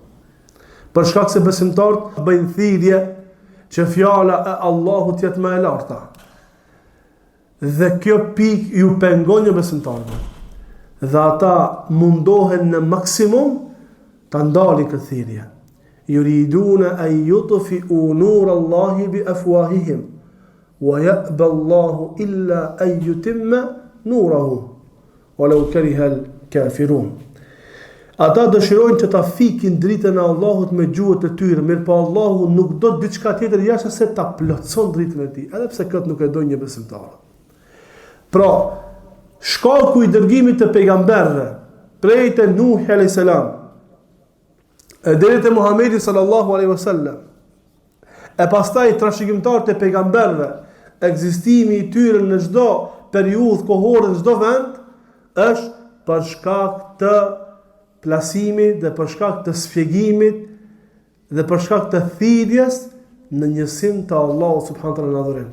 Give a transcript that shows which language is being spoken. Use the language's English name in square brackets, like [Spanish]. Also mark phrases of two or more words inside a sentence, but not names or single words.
[Albanian] Për shkak se besimtarët bëjnë thirrje që fjala e Allahut jetë më e larta. Dhe kjo pik ju pengon një besimtarëve. Dhe ata mundohen në maksimum të ndalin këtë thirrje. [Arabic] يريدون أن يطفئوا نور الله بأفواههم ويأبى الله إلا أن يتم نوره ولو كره الكافرون. [Albanian] Ata dëshirojnë që ta fikin dritën e Allahut me gjuhët e tyre, mirë po Allahu nuk do diçka tjetër jashtë se ta plotëson dritën e tij, edhe pse këtë nuk e do një besimtar. Pra, shkaku i dërgimit të pejgamberëve, prej te Nuh [Arabic] عليه السلام, [Albanian] deri te Muhamedi [Arabic] صلى الله عليه وسلم, [Albanian] e pastaj trashëgimtarët e pejgamberëve, ekzistimi i tyre në çdo periudhë kohore, në çdo vend, është për shkak të plasimit dhe për shkak të shpjegimit dhe për shkak të thirrjes në njësim të Allahut [Arabic] سبحانه وتعالى [Albanian] në adhurim.